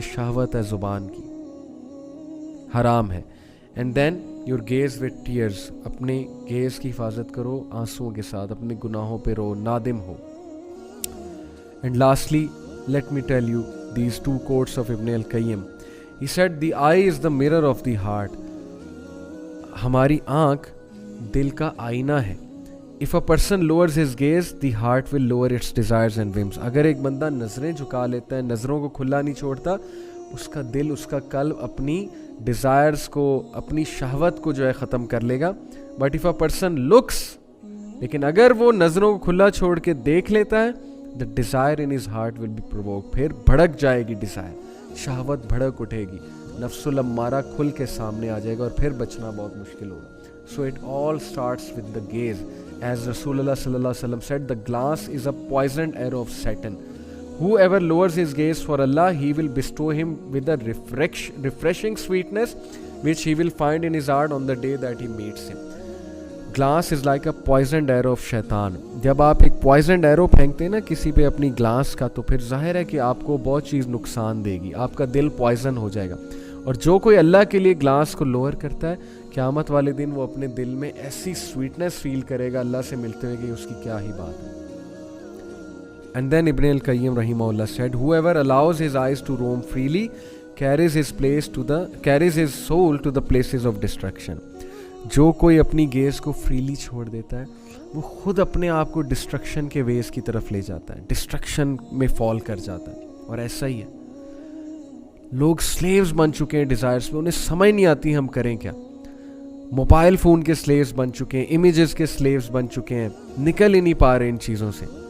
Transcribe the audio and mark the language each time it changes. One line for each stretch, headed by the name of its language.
Urdu: یہ شہوت ہے زبان کی، حرام ہے.
English: And then your gaze with tears.
Urdu: اپنے گیز کی حفاظت کرو آنسوؤں کے ساتھ. اپنے گناہوں پہ رو، نادم ہو.
English: And lastly let me tell you these 2 quotes of Ibn al-Qayyim. He said, the eye is the mirror of the heart.
Urdu: ہماری آنکھ دل کا آئینہ ہے.
English: If a person lowers his gaze, the heart will lower its desires and whims.
Urdu: اگر ایک بندہ نظریں جھکا لیتا ہے، نظروں کو کھلا نہیں چھوڑتا، اس کا دل، اس کا قلب اپنی ڈیزائرز کو، اپنی شہوت کو جو ہے ختم کر لے گا.
English: But if a person looks،
Urdu: لیکن اگر وہ نظروں کو کھلا چھوڑ کے دیکھ لیتا ہے،
English: the desire in his heart will be provoked.
Urdu: پھر بھڑک جائے گی ڈیزائر، شہوت بھڑک اٹھے گی، نفس الامارہ کھل کے سامنے آ جائے گا اور پھر بچنا بہت مشکل ہوگا.
English: So it all starts with the gaze. As Rasulullah sallallahu alaihi wasallam said, the glass is a poisoned arrow of Satan. Whoever lowers his gaze for Allah, he will bestow him with a refreshing sweetness which he will find in his heart on the day that he meets him. Glass is like a poisoned arrow of شیطان.
Urdu: جب آپ ایک poisoned arrow پھینکتے ہیں نا کسی پہ اپنی گلاس کا، تو پھر ظاہر ہے کہ آپ کو بہت چیز نقصان دے گی، آپ کا دل پوائزن ہو جائے گا. اور جو کوئی اللہ کے لیے گلاس کو لوور کرتا ہے، قیامت والے دن وہ اپنے دل میں ایسی سویٹنس فیل کرے گا اللہ سے ملتے ہوئے کہ اس کی کیا ہی بات ہے.
English: And then ابن القیم رحمہ اللہ said, whoever allows his eyes to roam freely carries his soul to the places of destruction.
Urdu: جو کوئی اپنی گیز کو فریلی چھوڑ دیتا ہے، وہ خود اپنے آپ کو ڈسٹرکشن کے ویز کی طرف لے جاتا ہے، ڈسٹرکشن میں فال کر جاتا ہے. اور ایسا ہی ہے، لوگ سلیوز بن چکے ہیں ڈیزائرز پہ، انہیں سمجھ نہیں آتی ہم کریں کیا. موبائل فون کے سلیوز بن چکے ہیں، امیجز کے سلیوز بن چکے ہیں، نکل ہی نہیں پا رہے ان چیزوں سے.